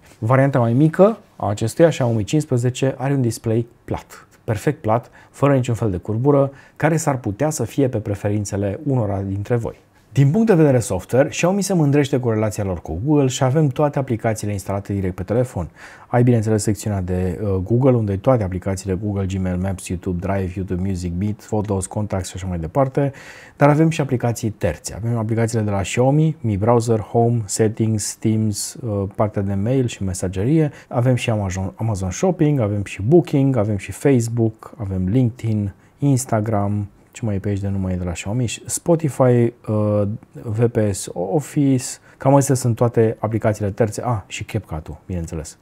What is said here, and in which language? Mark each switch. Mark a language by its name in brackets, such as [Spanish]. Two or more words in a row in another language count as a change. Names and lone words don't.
[Romanian] Varianta mai mică a acestuia, Xiaomi 15, are un display plat. Perfect plat, fără niciun fel de curbură, care s-ar putea să fie pe preferințele unora dintre voi. Din punct de vedere software, Xiaomi se mândrește cu relația lor cu Google și avem toate aplicațiile instalate direct pe telefon. Ai, bineînțeles, secțiunea de Google, unde ai toate aplicațiile Google, Gmail, Maps, YouTube, Drive, YouTube Music, Meet, Photos, Contacts și așa mai departe, dar avem și aplicații terțe. Avem aplicațiile de la Xiaomi, Mi Browser, Home, Settings, Teams, partea de mail și mesagerie, avem și Amazon Shopping, avem și Booking, avem și Facebook, avem LinkedIn, Instagram, ce mai e pe aici de nu mai e de la Xiaomi, Spotify, VPS Office, cam astea sunt toate aplicațiile terțe, și CapCut-ul, bineînțeles.